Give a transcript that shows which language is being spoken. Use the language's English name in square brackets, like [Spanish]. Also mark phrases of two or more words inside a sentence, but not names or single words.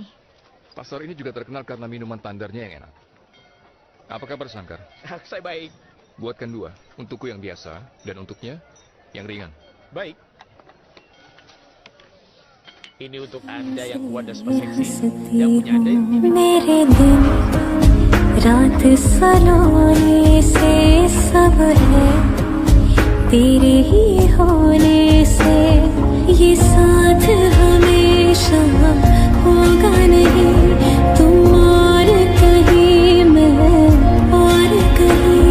[Indonesian] Pasar ini juga terkenal karena minuman tandarnya yang enak. Apa kabar, Sangkar? Saya baik. Buatkan 2. Untukku yang biasa, dan untuknya yang ringan. Baik. Ini untuk Anda yang kuat dan super seksi. Yang punya Anda yang [Hindi] मेरे दिन रात सलोने से सब है तेरे ही होने से ये साथ हमेशा होगा नहीं तुम और कहीं मैं और कहीं